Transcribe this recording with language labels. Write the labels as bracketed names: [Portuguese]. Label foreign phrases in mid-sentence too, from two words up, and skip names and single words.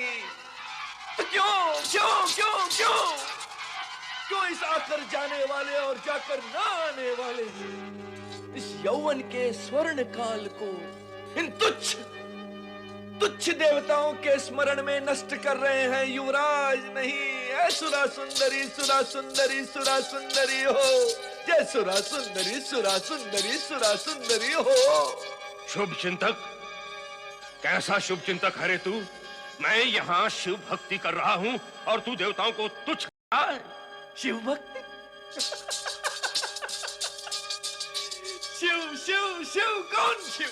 [Hindi] तो क्यों क्यों क्यों क्यों क्यों इस आकर जाने वाले और जाकर ना आने वाले इस यौवन के स्वर्ण काल को इन तुच्छ तुच्छ देवताओं के स्मरण में नष्ट कर रहे हैं युवराज? नहीं, ऐ सुरा सुंदरी सुरा सुंदरी सुरा सुंदरी हो। जय सुरा सुंदरी सुरा सुंदरी सुरा सुंदरी हो। शुभ चिंतक, कैसा शुभ चिंतक है रे तू? मैं यहाँ शिव भक्ति कर रहा हूँ और तू देवताओं को तुच्छ कर रहा है। शिव भक्ति? शिव शिव शिव कौन शिव?